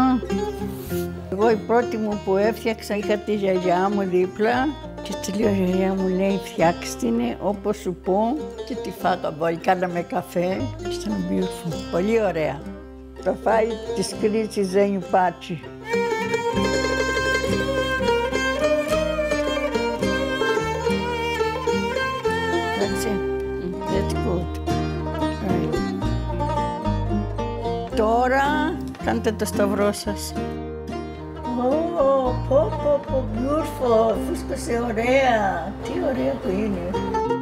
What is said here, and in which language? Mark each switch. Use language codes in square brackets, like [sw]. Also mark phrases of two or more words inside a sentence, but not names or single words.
[el] Εγώ η πρώτη μου που έφτιαξα είχα τη γιαγιά μου δίπλα και τη λέω, γιαγιά μου λέει, φτιάξτε την όπως σου πω και τη φάγαμε όλοι. Κάναμε καφέ και ήταν beautiful. Πολύ ωραία. Το φάει της κρίσης Ζένιου Πάτσι. [en] That's it. That's good. Right. [el] Τώρα κάντε το σταυρό σας. Πω, beautiful. Φούσκωσε ωραία. Τι ωραία που είναι.